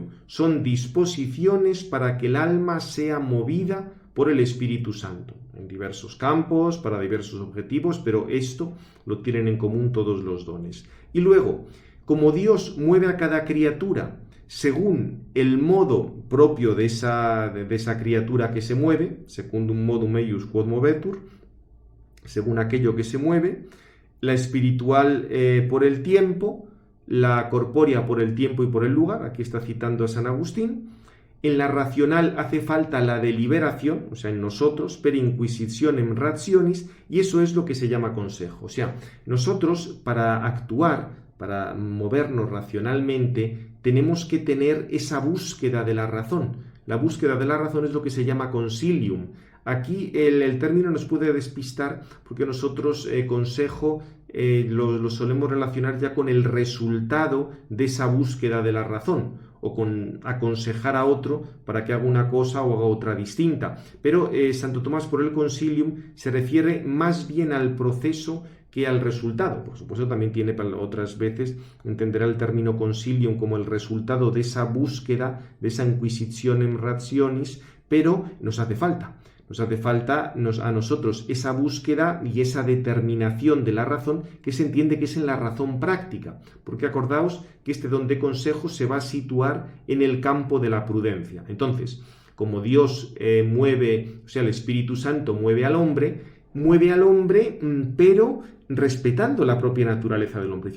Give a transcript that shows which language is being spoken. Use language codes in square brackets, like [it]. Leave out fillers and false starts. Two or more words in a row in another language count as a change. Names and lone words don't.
[es] Son disposiciones para que el alma sea movida por el Espíritu Santo, en diversos campos, para diversos objetivos, pero esto lo tienen en común todos los dones. Y luego, como Dios mueve a cada criatura según el modo propio de esa criatura que se mueve, [la] secundum modum eius quod movetur, [es] según aquello que se mueve, la espiritual por el tiempo, la corpórea por el tiempo y por el lugar, aquí está citando a San Agustín. En la racional hace falta la deliberación, o sea, en nosotros, [la] per inquisitionem rationis, [es] y eso es lo que se llama consejo. O sea, nosotros para actuar, para movernos racionalmente, tenemos que tener esa búsqueda de la razón. La búsqueda de la razón es lo que se llama consilium. Aquí el término nos puede despistar porque nosotros consejo lo solemos relacionar ya con el resultado de esa búsqueda de la razón, o con aconsejar a otro para que haga una cosa o haga otra distinta. Pero Santo Tomás por el consilium se refiere más bien al proceso que al resultado. Por supuesto también tiene otras veces, entenderá el término consilium como el resultado de esa búsqueda, de esa [la] inquisitionem rationis, [es] pero nos hace falta. Nos hace falta a nosotros esa búsqueda y esa determinación de la razón que se entiende que es en la razón práctica. Porque acordaos que este don de consejo se va a situar en el campo de la prudencia. Entonces, como Dios mueve, o sea, el Espíritu Santo mueve al hombre, pero respetando la propia naturaleza del hombre.